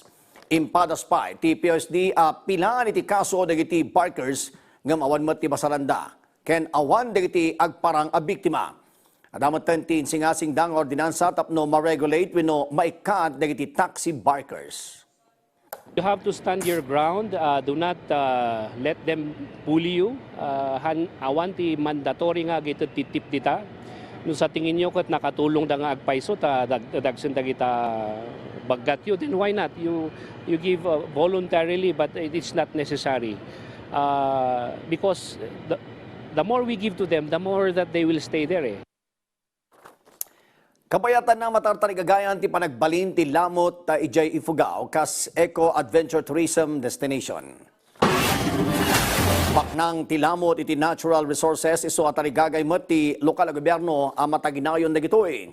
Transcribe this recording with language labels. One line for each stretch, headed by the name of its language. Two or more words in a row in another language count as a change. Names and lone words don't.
Iloko: Impadas pa ti PSD pilaan iti kaso dagiti barkers nga awan mo ti basaranda ken awan dagiti agparang a biktima. Adamatan ti insingasing dang ordinansa tapno ma-regulate wenno maikat dagiti
English: taxi barkers. You have to stand your ground. Do not let them bully you.
Iloko: Awan ti mandatory nga gito titip dita. No
Filipino: sa tingin nyo
Iloko: kat nakatulong da nga agpaiso dagsen dagita baggat you,
English: then why not? You give voluntarily, but it's not necessary. Because the more we give to them, the more that they will stay there.
Iloko: Kabayatan na matartarigagayan ti panagbalin ti lamot ta ijay Ifugao kas
English: Eco Adventure Tourism Destination.
Iloko: Baknang ti lamot iti
English: natural resources
Iloko: iso atarigagay met ti lokal na gobyerno ang mataginayon na gitoy.